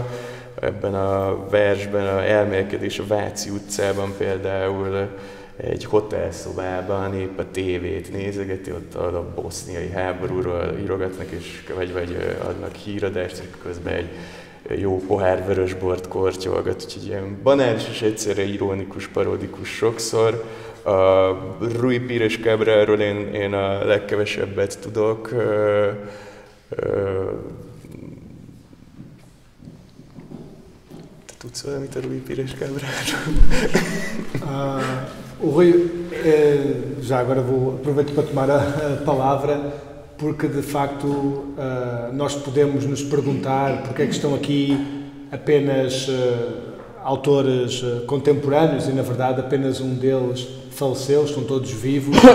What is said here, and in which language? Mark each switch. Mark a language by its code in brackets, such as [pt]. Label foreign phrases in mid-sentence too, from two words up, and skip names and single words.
[hu] Ebben a versben a elmélkedés a Váci utcában például egy hotelszobában épp a tévét nézegeti, ott a boszniai háborúról írogatnak, vagy adnak híradást, közben egy jó pohár vörösbort kortyolgat, úgyhogy ilyen banális és egyszerre ironikus, parodikus sokszor. A Rui Pires Cabralról én a legkevesebbet tudok. Te tudsz valamit a Rui Pires Cabralról? [pt] O Rui, já agora aproveito para tomar a palavra, porque de facto nós podemos nos perguntar porque é que estão aqui apenas autores contemporâneos e na verdade apenas um deles faleceu, estão todos vivos.